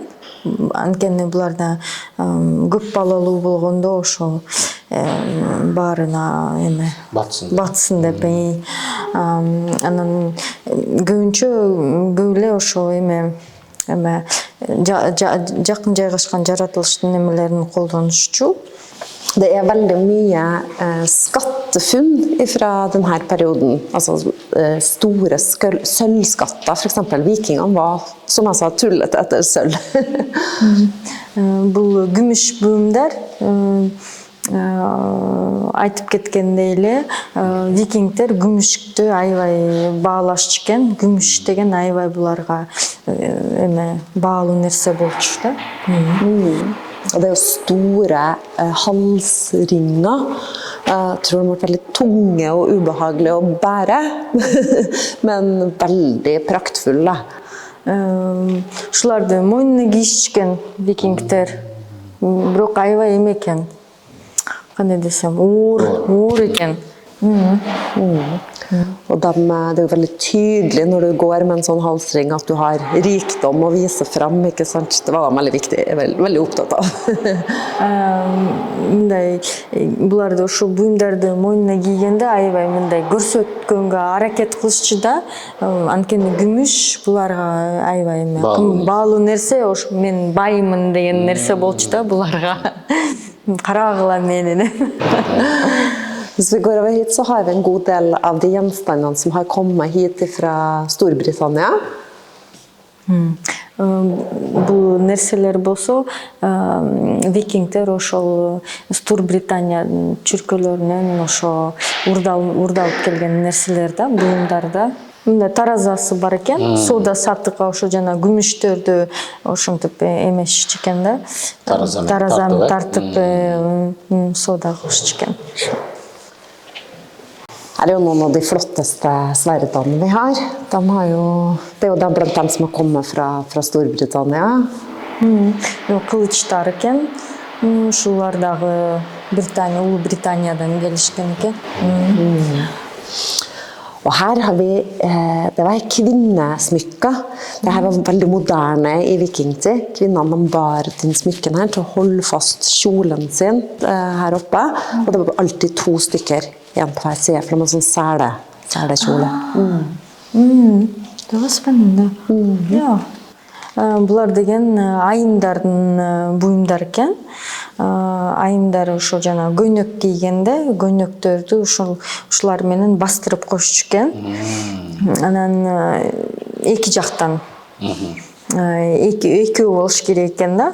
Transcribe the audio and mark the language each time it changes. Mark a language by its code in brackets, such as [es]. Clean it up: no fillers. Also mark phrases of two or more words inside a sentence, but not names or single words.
[ky] Анткени буларда көп балалуу болгондо ошо баарына эме батсын деп. Анан көп эле ошо эме жакын жайгашкан жаратылыштын эмелерин колдонушчу. [no] Det er veldig mye skattefunn fra denne perioden, altså store sølvskatter, for eksempel vikingene var, som jeg sa, tullet etter sølv. [ky] Бұл күміш буюмдар айтып кеткендей эле викингдер күмүштү аябай баалашчу экен. Күмүш деген аябай буларга эме баалуу нерсе болчу да. [no] Og det er jo store halsringer. Jeg tror de er veldig tunge og ubehagelige å bære, men veldig praktfulle. [ky] Ушуларды мойнуна кийишкен викингдер. Бирок аябай эме экен. Кандай десем, уур экен. [no] Og det er jo veldig tydelig når du går med en sånn halsring at du har rikdom å vise frem, ikke sant? Det var veldig viktig, jeg er veldig opptatt av. [ky] Мындай буларды ошо буюмдарды мойнуна кийгенде аябай мындай көрсөткөнгө аракет кылышчу да. Анткени күмүш буларга аябай эме баалуу нерсе, ошо мен баймын деген нерсе болчу да буларга. Карагыла мени. [no] Hvis vi går over hit, så har vi en god del av de gjenstandene som har kommet hit fra Storbritannia. [ky] Бул нерселер болсо викингдер ошол Турбританиянын чүркөлөрүнөн ошо урдалып келген нерселер да, буюмдар да. Мындай таразасы бар экен, соода саттыкка ошо жана күмүштөрдү ошентип эмешчү экен да. Таразаны тартып соода кылышчу экен. [no] Her er jo noen av de flotteste sverdene vi har. Det er jo blant dem som har kommet fra Storbritannia. [ky] Кылычтар экен. Ушулар дагы Улуу Британиядан келишкен экен. [no] Og her har vi, det var kvinnesmykker. Det her var veldig moderne i vikingtid. Kvinnene bar den smykken her til å holde fast kjolen sin her oppe. Og det var alltid 2 stykker igjen på hver side, for det var en sånn selekjole. Det var spennende. Ja. [ky] Булар деген айымдардын буюмдар экен. Айымдар ошо жана көйнөк кийгенде көйнөктөрдү ушулар менен бастырып коюшчу экен. Анан эки жактан экөө болуш керек экен да.